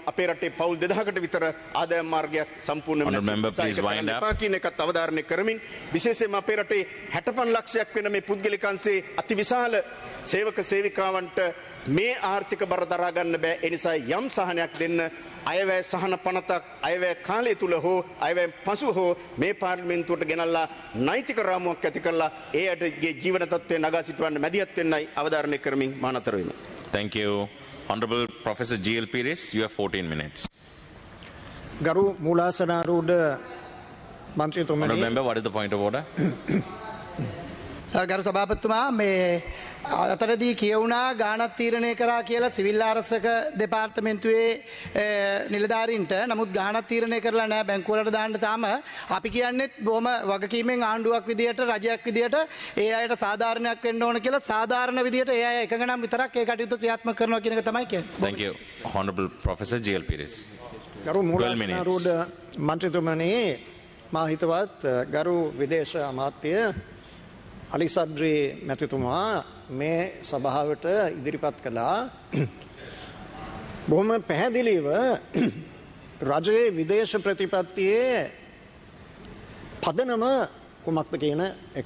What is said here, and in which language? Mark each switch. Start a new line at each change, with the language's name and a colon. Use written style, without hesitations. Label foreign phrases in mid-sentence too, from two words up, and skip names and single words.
Sinhala: අපේ රටේ පවුල් 2000කට විතර ආදායම් මාර්ගයක් සම්පූර්ණයෙන්ම නැති එකත් අවධාරණය කරමින් විශේෂයෙන්ම අපේ රටේ 65 ලක්ෂයක් වෙන මේ පුද්ගලික අංශයේ අතිවිශාල සේවක සේවිකාවන්ට මේ ආර්ථික බර දරා ගන්න බෑ. ඒ නිසා යම් සහනයක් දෙන්න අයවැය සහන පනතක් අයවැය කාලය තුල හෝ අයවැය පසු හෝ මේ පාර්ලිමේන්තුවට ගෙනල්ලා නෛතික රාමුවක් ඇති කරලා ඒ අයගේ ජීවන තත්ත්වය නගා සිටවන්න මැදිහත් වෙන්නයි අවධාරණය කරමින් මා නතර වෙනවා.
English: Thank you. Honorable Professor G.L. Pires, you have 14 minutes.
Sinhala: ගරු මූලාසනාරූඪ මන්ත්‍රීතුමනි.
English: Honorable member, what is the point of order?
Sinhala: ගරු සභාපතිතුමා මේ අතරදී කියවුණා ගාණක් තීරණය කරා කියලා සිවිල් ආරක්ෂක දෙපාර්තමේන්තුවේ නිලධාරීන්ට. නමුත් ගාණක් තීරණය කරලා නැහැ බැංකුව වලට දාන්න තාම. අපි කියන්නේ බොහොම වගකීමෙන් ආණ්ඩුවක් විදියට රජයක් විදියට ඒ අයට සාධාරණයක් වෙන්න ඕන කියලා සාධාරණ විදියට ඒ අය එකඟ නම් විතරක් ඒ කටයුතු ක්‍රියාත්මක කරනවා කියන එක තමයි කියන්නේ. Thank you. Honorable Professor G.L. Pires. ගරු මූලාසනාරූඪ මන්ත්‍රීතුමනි මා හිතවත් ගරු විදේශ අමාත්‍ය අලිසද්‍රී මැතිතුමා මේ සභාවට ඉදිරිපත් කළා බොහොම පැහැදිලිව රජයේ විදේශ ප්‍රතිපත්තියේ පදනම කුමක්ද කියන එක.